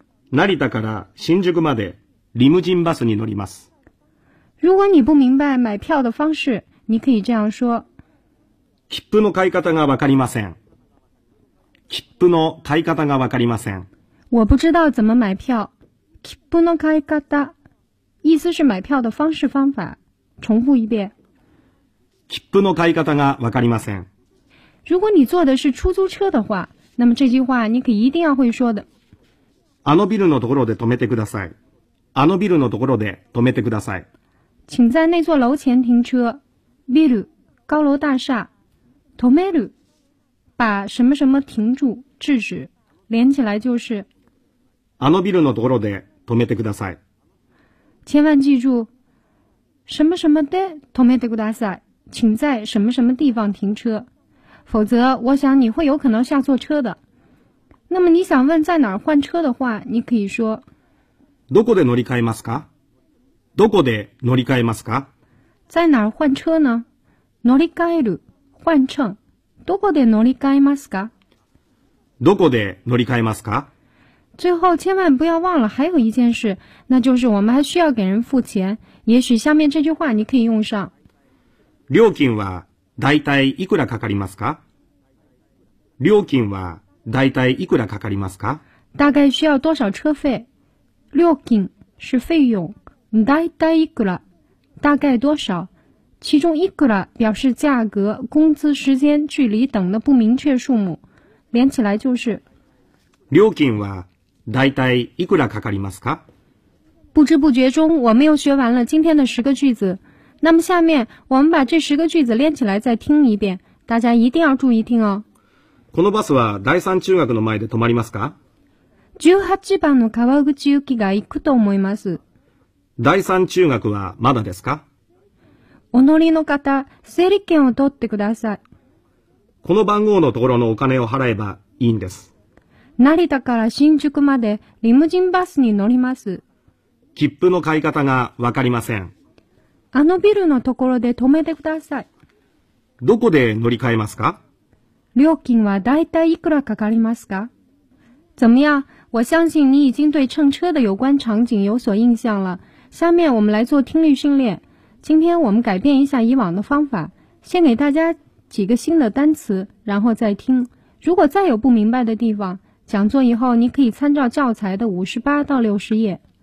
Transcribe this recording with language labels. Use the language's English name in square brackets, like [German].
[Japanese] 成田から新宿までリムジンバスに乗ります。 [Chinese] 如果你不明白买票的方式，你可以这样说。 [Japanese] 切符の買い方がわかりません。切符の買い方がわかりません。 [Chinese] 我不知道怎么买票。 [Japanese] 切符の買い方。 [Chinese] 意思是买票的方式方法。重复一遍。 [Japanese] 切符の買い方がわかりません。 [Chinese] 如果你坐的是出租车的话，那么这句话你可一定要会说的。 [Japanese] あのビルのところで止めてください。あのビルのところで止めてください。 [Chinese] 请在那座楼前停车。ビル、高楼大厦。止める、把什么什么停住、制止。连起来就是。 [Japanese] あのビルのところで止めてください。 [Chinese] 千万记住、什么什么 [Japanese] で止めてください。 [Chinese] 请在什么什么地方停车。否则我想你会有可能下错车的。那么你想问在哪儿换车的话，你可以说 [Japanese] どこで乗り換えますか？どこで乗り換えますか？ [Chinese] 在哪儿换车呢？ [Japanese] 乗り換える、 [Chinese] 换乘。 [Japanese] どこで乗り換えますか？どこで乗り換えますか？ [Chinese] 最后千万不要忘了还有一件事，那就是我们还需要给人付钱。也许下面这句话你可以用上。 [Japanese] 料金はだいたいいくらかかりますか？料金はだいたいいくらかかりますか？ [Chinese] 大概需要多少车费？料金是费用， [Japanese] だいたいいくら， [Chinese] 大概多少？其中いくら表示价格、工资、时间、距离等的不明确数目，连起来就是。 [Japanese] 料金はだいたいいくらかかりますか？ [Chinese] 不知不觉中，我们又学完了今天的十个句子。那么下面我们把这十个句子连起来再听一遍，大家一定要注意听哦。 [Japanese] このバスは第三中学の前で止まりますか？ 18番の川口行きが行くと思います。第三中学はまだですか？お乗りの方、整理券を取ってください。この番号のところのお金を払えばいいんです。成田から新宿までリムジンバスに乗ります。切符の買い方がわかりません。あのビルのところで止めてください。どこで乗り換えますか？料金はだいたいいくらかかりますか？ [Chinese] 怎么样？我相信你已经对乘车的有关场景有所印象了。下面我们来做听力训练。今天我们改变一下以往的方法，先给大家几个新的单词，然后再听。如果再有不明白的地方，讲座以后你可以参照教材的58到60页。